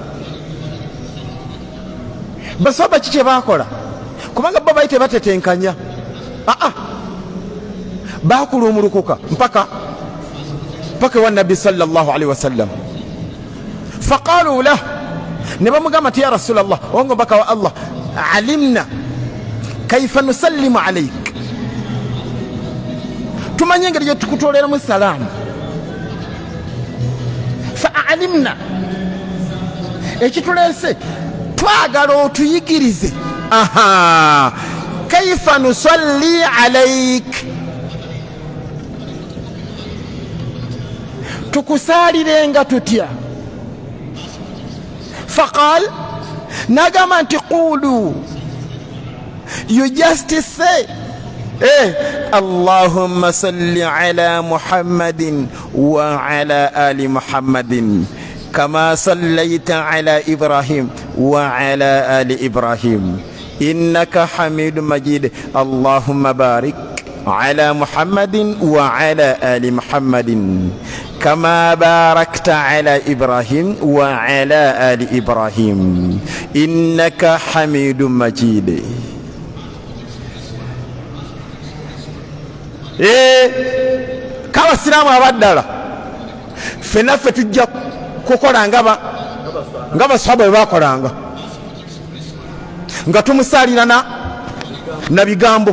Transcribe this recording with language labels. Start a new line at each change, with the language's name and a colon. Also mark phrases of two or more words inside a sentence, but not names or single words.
Ganda: Basaba kiki bakola? Kubanga bo bayite batetenkanya, bakulumulukuka mpaka wa nabbi
Arabic: صلى الله عليه وسلم. فقالوا له,
Ganda: ne bamugamba ti
Arabic: يا رسول الله,
Ganda: ongo baka wa Allah,
Arabic: علمنا كيف نسلم عليك,
Ganda: tumanye engeri gye tukutoleramu salaamu.
Arabic: فعلمنا,
Ganda: ekituleese twagala otuyigirize
Arabic: كيف نصلي عليك,
Ganda: tukusalirenga tutya. Faqal, nagamba nti qulu,
English: you just say
Arabic: اللهم صل على محمد وعلى آل محمد كما صليت على إبراهيم وعلى آل إبراهيم إنك حميد مجيد. اللهم بارك على محمد وعلى آل محمد كما باركت على إبراهيم وعلى آل إبراهيم إنك حميد مجيد.
Ganda: Kabasiramu abaddala ffenaffe tujja kukola nga basahaba bwe bakolanga, nga tumusalira na bigambo.